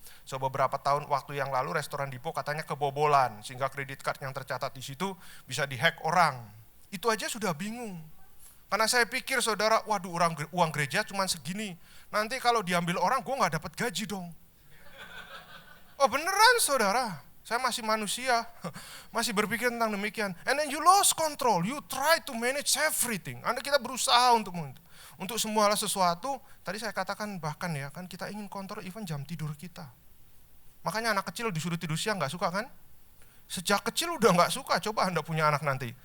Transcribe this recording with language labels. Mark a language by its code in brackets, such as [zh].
[id] So beberapa tahun waktu yang lalu restoran Dipo katanya kebobolan, sehingga kredit card yang tercatat di situ bisa dihack orang. Itu aja sudah bingung. Karena saya pikir saudara, waduh uang gereja cuma segini. Nanti kalau diambil orang gue gak dapat gaji dong. Oh beneran saudara, saya masih manusia, masih berpikir tentang demikian. [en] And then you lost control, you try to manage everything. [id] Kita berusaha untuk semua sesuatu. Tadi saya katakan bahkan ya, kan kita ingin kontrol even jam tidur kita. Makanya anak kecil disuruh tidur siang gak suka kan? Sejak kecil udah gak suka, coba Anda punya anak nanti.